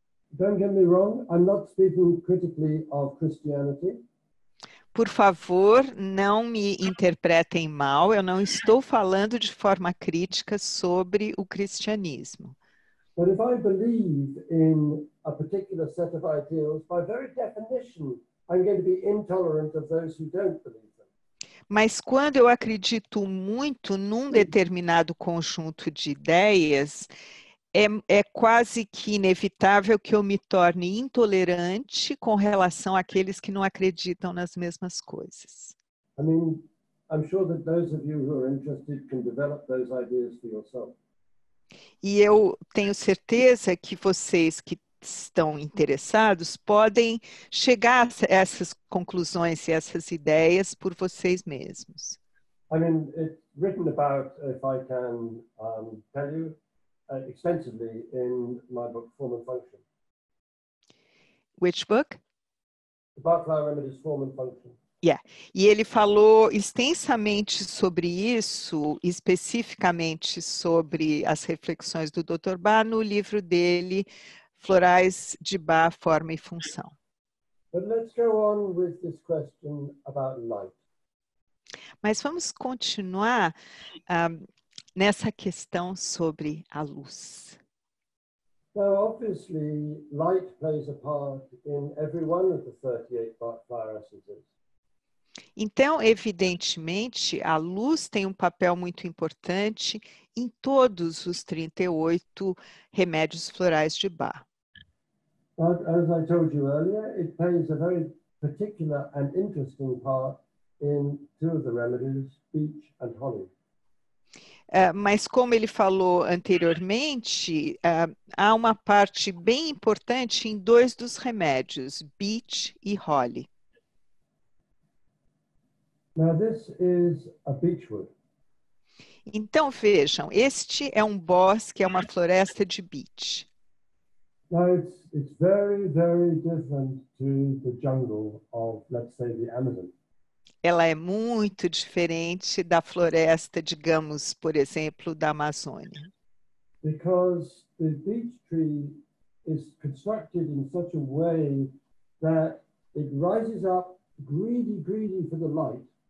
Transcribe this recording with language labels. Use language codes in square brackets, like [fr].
[en] Don't get me wrong, I'm not speaking critically of Christianity. [pt] Por favor, não me interpretem mal, eu não estou falando de forma crítica sobre o cristianismo. [en] But if I believe in a particular set of ideals, by very definition, I'm going to be intolerant of those who don't believe them. [pt] Mas quando eu acredito muito num determinado conjunto de ideias, é quase que inevitável que eu me torne intolerante com relação àqueles que não acreditam nas mesmas coisas. [en] I mean, I'm sure that those of you who are interested can develop those ideas for yourself. [pt] E eu tenho certeza que vocês que estão interessados podem chegar a essas conclusões e essas ideias por vocês mesmos. [en] I mean, it's written about, if I can tell you, extensively in my book, Form and Function. Which book? The Bach Flower Remedies, Form and Function. Yeah. [pt] E ele falou extensamente sobre isso, especificamente sobre as reflexões do Dr. Bach no livro dele, Florais de Bach, Forma e Função. [en] But let's go on with this question about light. [pt] Mas vamos continuar nessa questão sobre a luz. [en] Now, obviously, light plays a part in every one of the 38 Bach flower essences. [pt] Então, evidentemente, a luz tem um papel muito importante em todos os 38 remédios florais de Bach. [en] But as I told you earlier, it plays a very particular and interesting part in two of the remedies, beech and holly. [pt] Mas como ele falou anteriormente, há uma parte bem importante em dois dos remédios, beech e holly. [en] Now, this is a beechwood. [pt] Então, vejam, este é um bosque, é uma floresta de beech. [en] Now, it's very, very different to the jungle of, let's say, the Amazon. [pt] Ela é muito diferente da floresta, digamos, por exemplo, da Amazônia. [en] Because the beech tree is constructed in such a way that it rises up greedy for the light.